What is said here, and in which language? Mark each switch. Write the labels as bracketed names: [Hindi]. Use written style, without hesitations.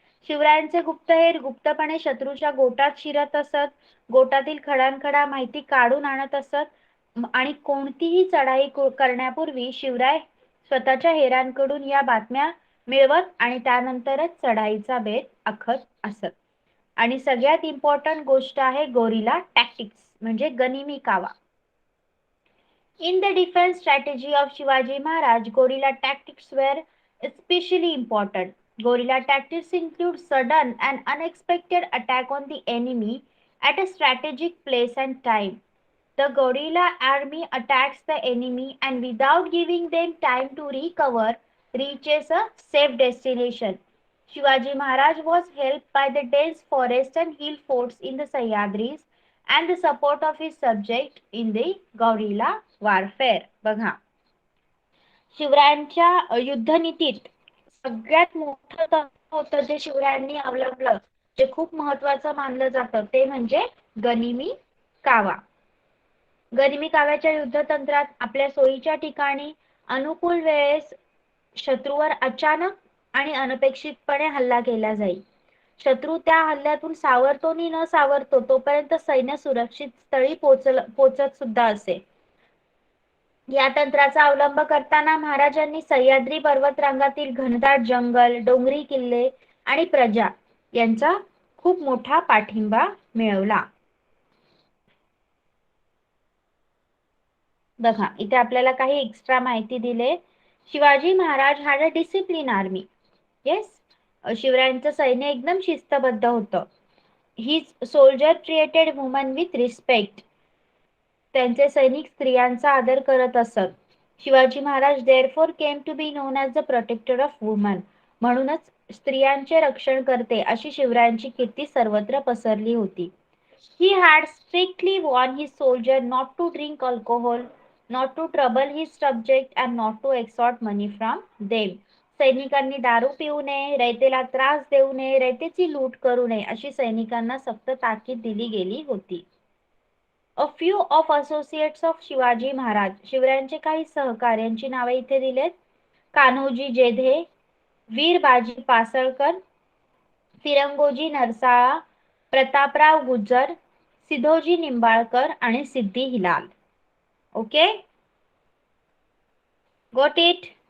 [Marathi] शिवरायांचे गुप्तहेर गुप्तपणे शत्रूच्या गोटात शिरत असत, गोटातील खडानखडा माहिती काढून आणत असत आणि कोणतीही चढाई करण्यापूर्वी शिवराय स्वतःच्या हेरांकडून या बातम्या मिळवत आणि त्यानंतरच चढाईचा बेत आखत असत. आणि सगळ्यात इम्पॉर्टंट गोष्ट आहे गोरिला टॅक्टिक्स म्हणजे गनिमी कावा. [English] In the defense strategy of Shivaji Maharaj, guerrilla tactics were especially important. Guerrilla tactics include sudden and unexpected attack on the enemy at a strategic place and time. The guerrilla army attacks the enemy and without giving them time to recover, reaches a safe destination. Shivaji Maharaj was helped by the dense forest and hill forts in the Sahyadris and the support of his subject in the guerrilla warfare. [Marathi] बघा, शिवरायांच्या युद्धनीतीत सगळ्यात मोठं तत्व होतं जे शिवरायांनी अवलंबलं, जे खूप महत्वाचं मानलं जातं, ते म्हणजे गनिमी कावा. गनिमी काव्याच्या युद्धतंत्रात आपल्या सोयीच्या ठिकाणी अनुकूल वेळेस शत्रूवर अचानक आणि अनपेक्षितपणे हल्ला केला जाईल. शत्रू त्या हल्ल्यातून सावरतो नि न सावरतो तोपर्यंत सैन्य सुरक्षित स्थळी पोचत सुद्धा असे. या तंत्राचा अवलंब करताना महाराजांनी सह्याद्री पर्वतरांगातील घनदाट जंगल, डोंगरी किल्ले आणि प्रजा यांचा खूप मोठा पाठिंबा मिळवला. बघा, इथे आपल्याला काही एक्स्ट्रा माहिती दिले. Shivaji Maharaj [English] had a disciplined army. [Marathi] Yes, शिवरायांचं सैन्य एकदम शिस्तबद्ध होतं. [English] ही soldier treated woman with respect. [Marathi] त्यांचे सैनिक स्त्रियांचा आदर करत असत. [English] Shivaji Maharaj therefore came to be known as the protector of woman. [Marathi] म्हणूनच स्त्रियांचे रक्षण करते अशी शिवरायांची कीर्ती सर्वत्र पसरली होती. [English] He had strictly warned his soldiers not to drink alcohol, not to trouble his subject and not to extort money from them. [Marathi] सैनिकांनी दारू पिऊ नये, रयतेला त्रास देऊ नये, रयतेची लूट करू नये अशी सैनिकांना सक्त ताकीद दिली गेली होती. [English] A few of associates of Shivaji Maharaj. [Marathi] शिवरायांचे काही सहकार्यांची नावे इथे दिलेत. कान्होजी जेधे, वीर बाजी पासळकर, फिरंगोजी नरसाळा, प्रतापराव गुज्जर, सिधोजी निंबाळकर आणि सिद्धी हिलाल. [English] Okay, got it?